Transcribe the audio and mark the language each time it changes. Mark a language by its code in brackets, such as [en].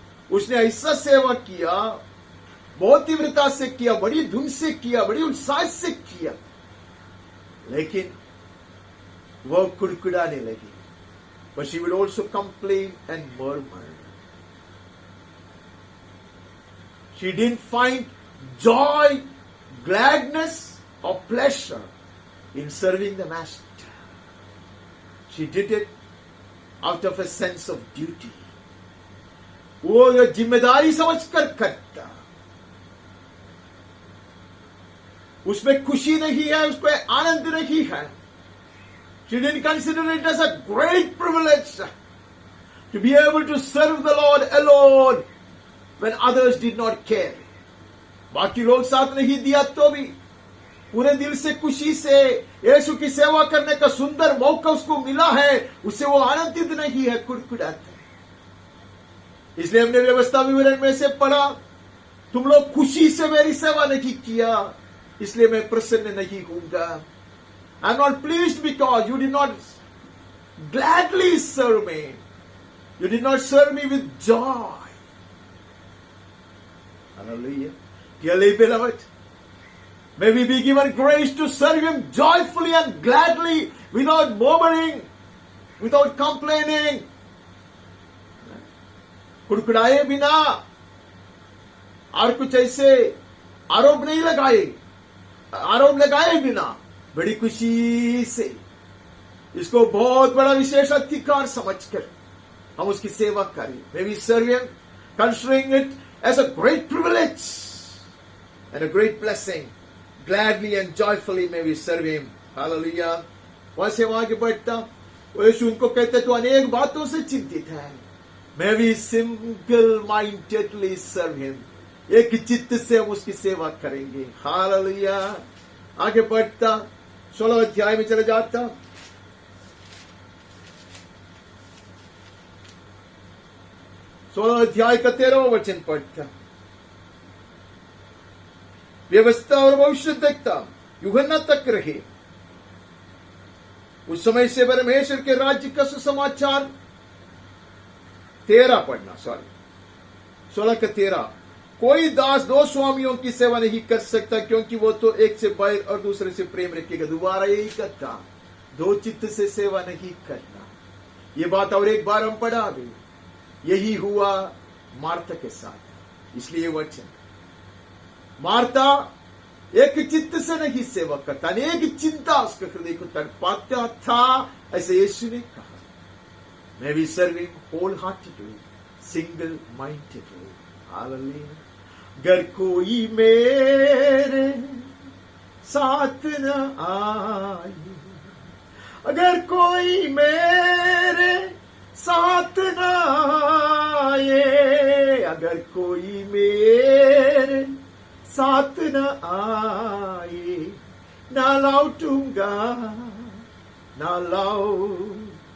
[hi] उसने ऐसा सेवा किया, बहुत तीव्रता से किया, बड़ी धुन से किया, बड़ी उत्साह से किया, लेकिन वो कुड़कुड़ाने लगी. [en] But she would also complain and murmur. She didn't find joy, gladness, or pleasure in serving the Master. She did it out of a sense of duty. [hi] वो ये जिम्मेदारी समझकर करता. उसमें खुशी नहीं है, उसमें आनंद नहीं है. [en] She didn't consider it as a great privilege to be able to serve the Lord alone when others did not care. [hi] बाकी लोग साथ नहीं दिया तो भी पूरे दिल से खुशी से यीशु की सेवा करने का सुंदर मौका उसको मिला है, उससे वो आनंदित नहीं है, कुड़कुड़ाता है. इसलिए हमने व्यवस्था विवरण में से पढ़ा, तुम लोग खुशी से मेरी सेवा नहीं किया, इसलिए मैं प्रसन्न नहीं होऊंगा. [en] I'm not pleased because you did not gladly serve me. You did not serve me with joy. Hallelujah. Dearly beloved, may we be given grace to serve him joyfully and gladly, without murmuring, without complaining. [hi] कुड़कुड़ाए बिना और कुछ ऐसे आरोप नहीं लगाए, आरोप लगाए बिना बड़ी खुशी से इसको बहुत बड़ा विशेष अधिकार समझकर हम उसकी सेवा करें. [en] May we serve him, considering it as a great privilege and a great blessing. Gladly and joyfully may we serve him. Hallelujah. [hi] वह सेवा आगे बढ़ता, यीशु उनको कहते तो अनेक बातों से चिंतित है. [en] May we single-mindedly serve him. [hi] एक चित्त से हम उसकी सेवा करेंगे. [en] Hallelujah. [hi] आगे बढ़ता 16 अध्याय में चले जाता. 16 अध्याय का 13वां वचन पढ़ता. व्यवस्था और भविष्य देखता यूहन्ना तक रहे. उस समय से परमेश्वर के राज्य का सुसमाचार 13 पढ़ना, 16 का 13. कोई दास दो स्वामियों की सेवा नहीं कर सकता, क्योंकि वो तो एक से बैर और दूसरे से प्रेम रखेगा. दोबारा यही कहता, दो चित्त से सेवा नहीं करना. ये बात और एक बार हम पढ़ा भी. यही हुआ मार्था के साथ. इसलिए वचन, मार्था एक चित्त से नहीं सेवा करता, अनेक चिंता उसके हृदय को तड़पाता था. ऐसे यीशु ने कहा, [en] May we serve him wholeheartedly, single-mindedly. Hallelujah. [hi] अगर कोई मेरे साथ न आए, अगर कोई मेरे साथ न आए, अगर कोई मेरे साथ न आए, ना लौटूंगा, ना लौटूंगा.